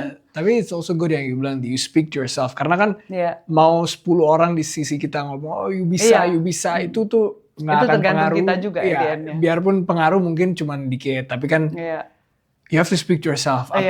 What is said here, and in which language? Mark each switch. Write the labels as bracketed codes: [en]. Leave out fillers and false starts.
[id] Tapi [en] it's also good [id] yang [en] you bilang, you speak to yourself. [id] Karena kan mau 10 orang di sisi kita ngomong, oh you bisa, itu tuh nggak akan pengaruh. Kita juga biarpun pengaruh mungkin cuma dikit. Tapi kan [en] you have to speak to yourself.